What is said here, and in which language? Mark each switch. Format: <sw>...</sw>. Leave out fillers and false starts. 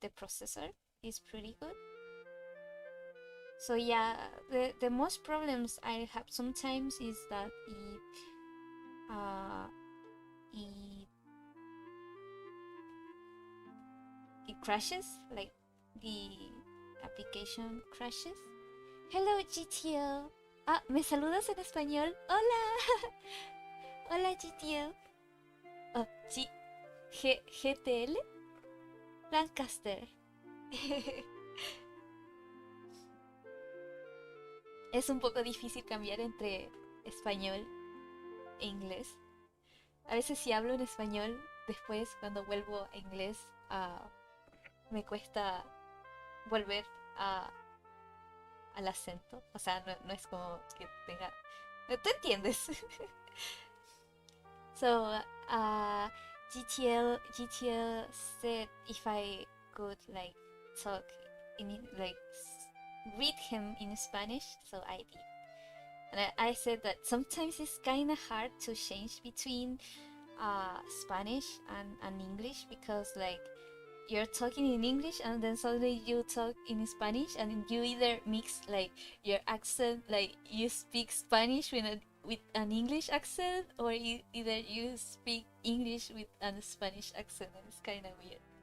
<en>The processor is pretty good. So yeah, the most problems I have sometimes is that uh it it crashes, like the application crashes. Hello GTO.</en> <es>Ah, ¿me saludas en español? Hola. Hola GTO.</es> <en>Oh, GTL Lancaster.</en> <es>Es un poco difícil cambiar entre español e inglés. A veces si hablo en español, después cuando vuelvo a inglés, me cuesta volver a, al acento. O sea, no es como que tenga... ¿Tú entiendes?</es> <en>So, GTL said if I could like talk in like read him in Spanish, so I did. And I said that sometimes it's kind of hard to change between Spanish and English because like you're talking in English and then suddenly you talk in Spanish and you either mix like your accent, like you speak Spanish with an English accent, or either you speak English with a Spanish accent, and it's kind of weird.</en>